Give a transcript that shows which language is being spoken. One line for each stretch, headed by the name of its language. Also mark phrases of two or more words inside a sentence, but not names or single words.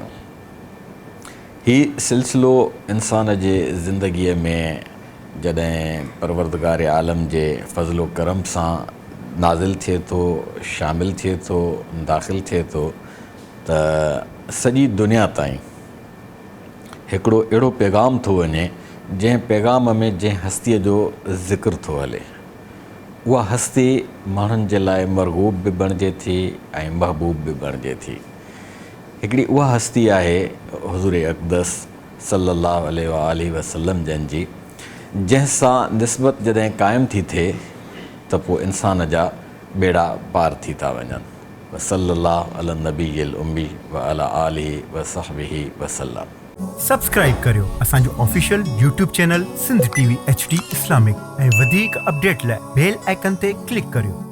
Sindhi: हीउ सिलसिलो इंसान जे ज़िंदगीअ में जॾहिं परवरदिगार आलम जे फज़लो करम सां नाज़िल थिए थो, शामिल थिए थो, दाख़िल थिए थो, त सॼी दुनिया ताईं हिकिड़ो अहिड़ो पैगाम थो वञे जंहिं पैगाम में जंहिं हस्तीअ जो ज़िक्र थो हले, उहा हस्ती माण्हुनि जे लाइ मरग़ूब बि बणिजे थी ऐं महबूब बि बणिजे थी। हिकिड़ी उहा हस्ती आहे हुज़ूर अक़दस
Arabic: صلى الله عليه وسلم
Sindhi: जंहिंजी, जंहिंसां निस्बत जॾहिं क़ाइमु थी थिए त पोइ इंसान जा बेड़ा पार थी था वञनि।
Arabic: وصلى الله على النبي الأمي وعلى آله وصحبه وسلم.
Sindhi: सब्सक्राइब करियो असांजो
English: official YouTube channel
Sindhi: सिंध टीवी HD इस्लामिक ऐं वधीक अपडेट लाइ
English: bell icon
Sindhi: ते क्लिक करियो।